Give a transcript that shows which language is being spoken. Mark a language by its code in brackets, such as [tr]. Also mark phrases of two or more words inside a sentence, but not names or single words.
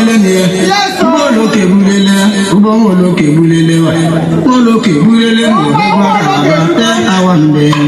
[en] Yes. [ig] Ụgbọ oloko ebulele, ụgbọ nwa oloko ebulele wa. Ụgbọ oloko ebulele ma ọ bụ ụgbọ Calabar, [en] ten hour [ig] mbe.